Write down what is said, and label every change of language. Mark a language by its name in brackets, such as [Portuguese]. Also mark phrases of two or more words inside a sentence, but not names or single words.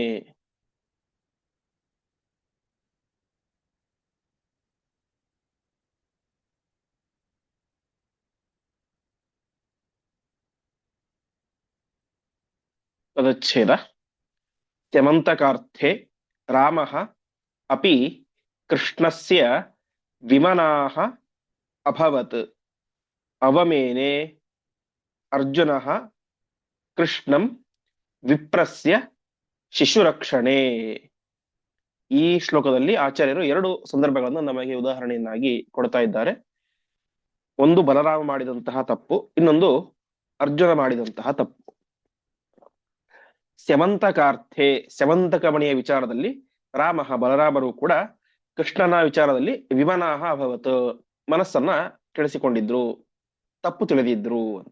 [Kannada] ಪದಚ್ಛೇದ. [Sanskrit] ಸ್ಯಮಂತಕಾರ್ಥೆ ರಾಮಃ ಅಪಿ ಕೃಷ್ಣಸ್ಯ ವಿಮನಾಃ ಅಭವತ್ ಅವಮೇನೆ ಅರ್ಜುನಃ ಕೃಷ್ಣಂ ವಿಪ್ರಸ್ಯ ಶಿಶುರಕ್ಷಣೆ. [Kannada] ಈ ಶ್ಲೋಕದಲ್ಲಿ ಆಚಾರ್ಯರು 2 ಸಂದರ್ಭಗಳನ್ನು ನಮಗೆ ಉದಾಹರಣೆಯನ್ನಾಗಿ ಕೊಡ್ತಾ ಇದ್ದಾರೆ. ಒಂದು ಬಲರಾಮ ಮಾಡಿದಂತಹ ತಪ್ಪು, ಇನ್ನೊಂದು ಅರ್ಜುನ ಮಾಡಿದಂತಹ ತಪ್ಪು. ಸ್ಯಮಂತಕಾರ್ಥೆ, ಸ್ಯಮಂತಕ ಮಣಿಯ ವಿಚಾರದಲ್ಲಿ ರಾಮ ಬಲರಾಮರು ಕೂಡ ಕೃಷ್ಣನ ವಿಚಾರದಲ್ಲಿ [Sanskrit] ವಿಮನಾಹ ಅಭವತ್, [Kannada] ಮನಸ್ಸನ್ನ ಕೆಡಿಸಿಕೊಂಡಿದ್ರು, ತಪ್ಪು ತಿಳಿದಿದ್ರು ಅಂತ.